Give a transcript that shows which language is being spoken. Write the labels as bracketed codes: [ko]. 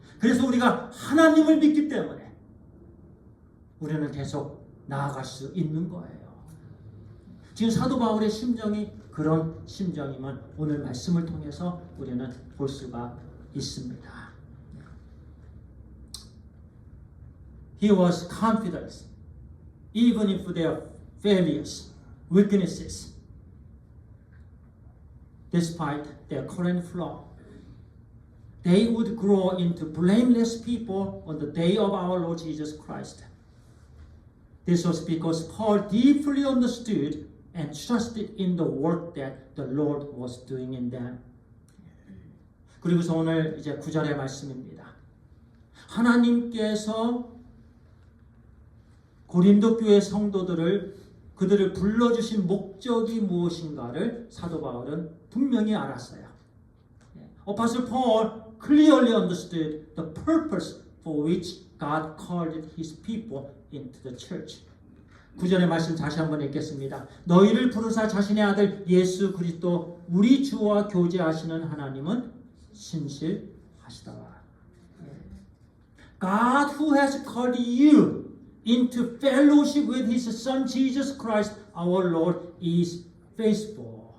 [ko] 그래서 우리가 하나님을 믿기 때문에 우리는 계속 나아갈 수 있는 거예요. 지금 사도 바울의 심정이 그런 심정이면 오늘 말씀을 통해서 우리는 볼 수가 있습니다. [en] He was confident even if their failures, weaknesses, despite their current flaw, they would grow into blameless people on the day of our Lord Jesus Christ. This was because Paul deeply understood and trusted in the work that the Lord was doing in them. [ko] 그리고서 오늘 이제 9절의 말씀입니다. 하나님께서 고린도 교회 성도들을 그들을 불러주신 목적이 무엇인가를 사도 바울은 분명히 알았어요. [en] Apostle Paul clearly understood the purpose for which God called his people into the church. [ko] 9절의 말씀 다시 한번 읽겠습니다. 너희를 부르사 자신의 아들 예수 그리스도 우리 주와 교제하시는 하나님은 신실하시다. [en] God who has called you into fellowship with his son Jesus Christ our Lord is faithful.